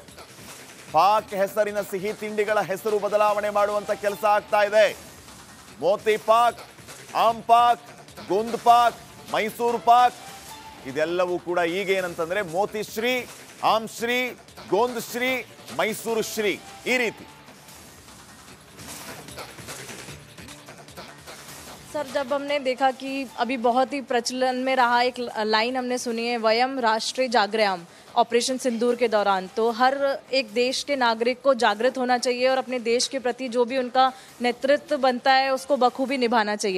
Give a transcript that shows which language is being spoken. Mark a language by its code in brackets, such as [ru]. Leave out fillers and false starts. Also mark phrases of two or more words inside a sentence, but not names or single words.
[kn] ಪಾಕ್ ಹೆಸರಿನ ಸಿಹಿ ತಿಂಡಿಗಳ ಹೆಸರು ಬದಲಾವಣೆ ಮಾಡುವಂತ ಕೆಲಸ ಆಗ್ತಾ ಇದೆ. ಮೋತಿ ಪಾಕ್, ಆಮ್ ಪಾಕ್, ಗುಂದ್ ಪಾಕ್, ಮೈಸೂರು ಪಾಕ್ ಇದೆಲ್ಲವೂ ಕೂಡ ಈಗ ಏನಂತಂದ್ರೆ ಮೋತಿ ಶ್ರೀ, ಆಮ್ ಶ್ರೀ, ಗೋಂದ್ ಶ್ರೀ, ಮೈಸೂರು ಶ್ರೀ ಈ ರೀತಿ. [hi] सर, जब हमने देखा कि अभी बहुत ही प्रचलन में रहा एक लाइन हमने सुनी है, [sa] वयम राष्ट्रीय जागृयाम [hi] ऑपरेशन सिंदूर के दौरान, तो हर एक देश के नागरिक को जागृत होना चाहिए और अपने देश के प्रति जो भी उनका नेतृत्व बनता है उसको बखूबी निभाना चाहिए.